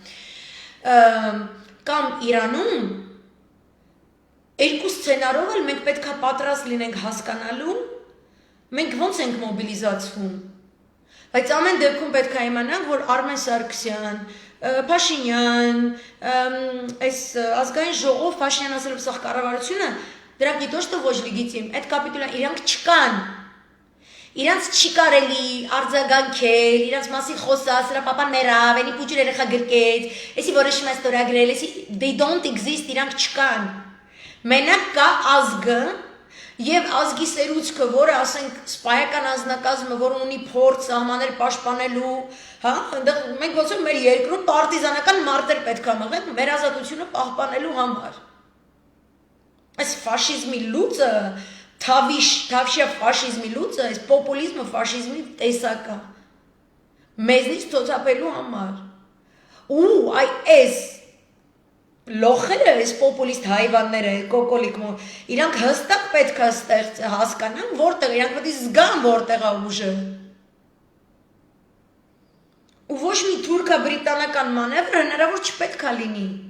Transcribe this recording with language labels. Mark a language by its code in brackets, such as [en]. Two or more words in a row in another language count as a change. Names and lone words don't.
[hy] Կամ Իրանում երկու սցենարով էլ մենք պետք է պատրաստ լինենք հասկանալու, մենք ոնց ենք մոբիլիզացվում։ Բայց ամեն դեպքում պետք է իմանանք, որ Արմեն Սարգսյան, Փաշինյան, այս ազգային ժողով Փաշինյան ասելով սա կառավարությունը, դրանք [ru] не то [hy] что ոչ լեգիտիմ, այդ կապիտուլան իրանք չկան։ Իրանց չի կարելի արձագանքել, իրանց մասին խոսած, սրա պապան մեռավ, էլի փուճր երեխա գրկեց, էսի որոշում է ստորագրել, էսի [en] they don't exist, [hy] իրանք չկան։ Մենակ կա ազգը եւ ազգի սերուցքը, որը ասենք սպայական ազնագազմը, որը ունի փորձ սահմաններ պաշտպանելու, հա, այնտեղ մենք ոնց որ մեր երկրում պարտիզանական մարտեր պետք է մղենք մեր ազատությունը պահպանելու համար։ Այս ֆաշիզմի լուծը, թավշյա ֆաշիզմի լուծը, այս պոպուլիզմը ֆաշիզմի տեսակ է։ Մեզնից ցոցապելու համար։ Ու այս լոխերը, այս պոպուլիստ հայվանները, կոկոլիկ, իրանք հստակ պետք է հասկանան, որտեղ իրանք պետք է զգան որտեղ է ուժը։ Ու ոչ մի թուրքա-բրիտանական մանևր հնարավոր չպետք է լինի։